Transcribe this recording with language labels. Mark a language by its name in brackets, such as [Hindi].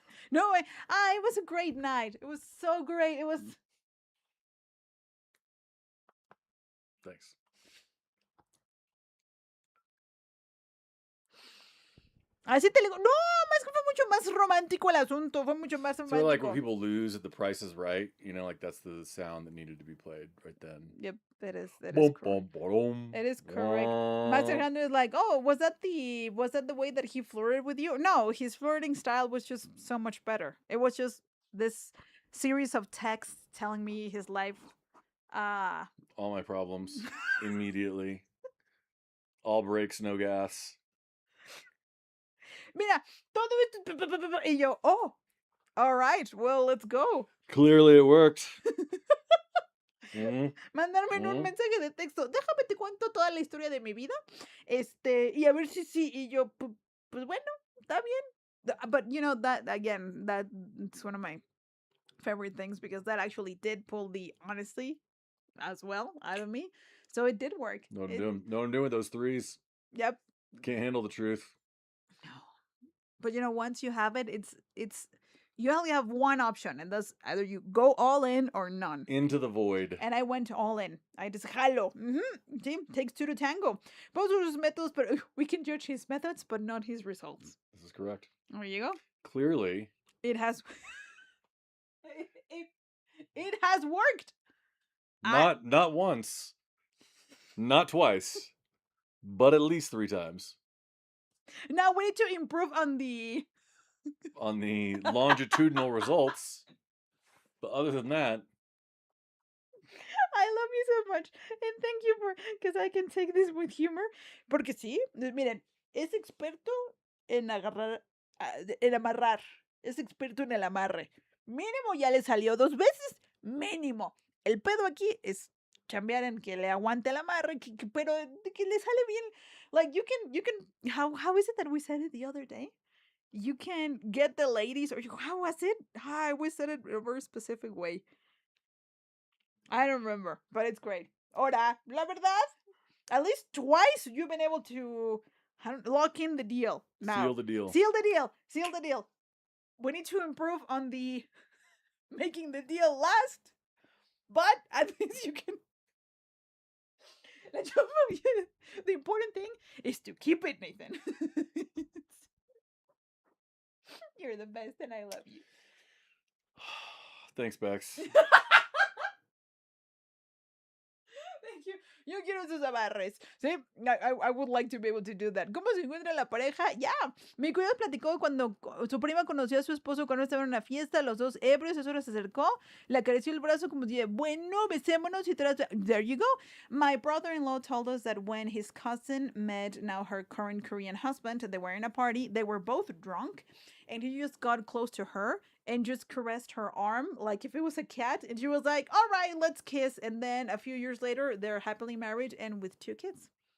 [English] No, it was a great night. It was so great. It was. Thanks. [Spanish] Así te digo. No, más que fue mucho más romántico el asunto. Fue mucho más [English] So like when [Spanish] romántico. [English] people lose at The Price is Right, you know, like that's the sound that needed to be played right then. Yep, it is. It is Boom, correct. boom, boom. It is correct. Master Wah. Hunter is like, oh, was that the way that he flirted with you? No, his flirting style was just so much better. It was just this series of texts telling me his life. All my problems immediately. All brakes, no gas. [Spanish] Mira, todo esto. Y yo, [English] oh, all right, well, let's go. Clearly it worked. Mhm. [Spanish] Mandarme en un mensaje de texto. Déjame te cuento toda la historia de mi vida. Y a ver si sí. Y yo, pues bueno, está bien. [English] But you know, that again, that's one of my favorite things because that actually did pull the honesty as well out of me. So it did work. No one doing with those threes. Yep. Can't handle the truth. No. But you know, once you have it, it's you only have one option, and that's either you go all in or none. Into the void. And I went all in. I just jalo. Sí, takes two to tango. Both of his methods, but we can judge his methods, but not his results. This is correct. There you go. Clearly. It has. it has worked. Not once. Not twice. But at least 3 times. Now we need to improve on the longitudinal results. But other than that, I love you so much. And thank you because I can take this with humor. [Spanish] Porque sí, miren, es experto en amarrar. Es experto en el amarre. Mínimo ya le salió 2 veces. Mínimo. El pedo aquí es chambear en que le aguante el amarre, pero que le sale bien. [English] Like you can, how is it that we said it the other day? You can get the ladies, or how was it? I always said it in a very specific way. I don't remember, but it's great. [Spanish] Ahora, la verdad, [English] at least twice you've been able to lock in the deal. Now, seal the deal. Seal the deal. Seal the deal. We need to improve on the making the deal last, but at least you can. The important thing is to keep it, Nathan. You're the best and I love you. Thanks, Bex. Thank you. [Spanish] Yo quiero sus amarres. [English] Sí, I would like to be able to do that. [Spanish] ¿Cómo se encuentra la pareja? Ya. Mi cuñado platicó cuando su prima conoció a su esposo cuando estaban en una fiesta, los dos ebrios, eso se acercó, le acarició el brazo como si, bueno, besémonos y tras. [English] There you go. My brother-in-law told us that when his cousin met now her current Korean husband, they were in a party, they were both drunk, and he just got close to her and just caressed her arm like if it was a cat. And she was like, all right, let's kiss. And then a few years later, they're happily married and with 2 kids.